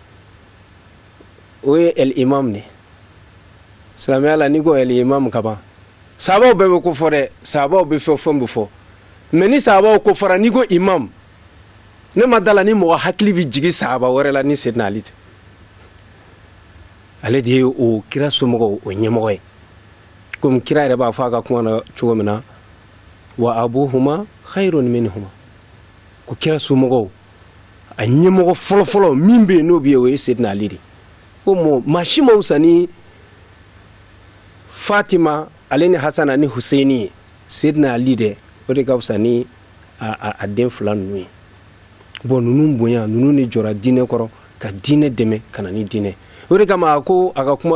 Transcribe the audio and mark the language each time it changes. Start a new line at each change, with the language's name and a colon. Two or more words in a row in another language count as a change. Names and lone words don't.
Bambara: o ye el-imam de silamɛya la n'i ko el-imam ka ban sahabaw bɛɛ bɛ ko fɔ dɛ sahabaw bɛ fɛn bɛ fɔ mais ni sahabaw ko fɔra n'i ko imam ne ma da la ni mɔgɔ hakili bɛ jigin sahaba wɛrɛ la ni Seydina Ali tɛ ale de ye o kira somɔgɔw o ɲɛmɔgɔ ye komi kira yɛrɛ b'a fɔ a ka kuma na cogo min na
Arabic: وأبوهما خير منهما
Bambara: ko kira somɔgɔw a ɲɛmɔgɔ fɔlɔfɔlɔ min bɛ yen n'o bɛ yen o ye Seydina Ali de ko maa si ma wusa ni Fatima ale ni Hasana ni Husaini Sidna Ali de o de ka fisa ni a den fila ninnu ye bon ninnu bonya ninnu ni jɔra diinɛ kɔrɔ ka diinɛ dɛmɛ ka na ni diinɛ o de kama ko a ka kuma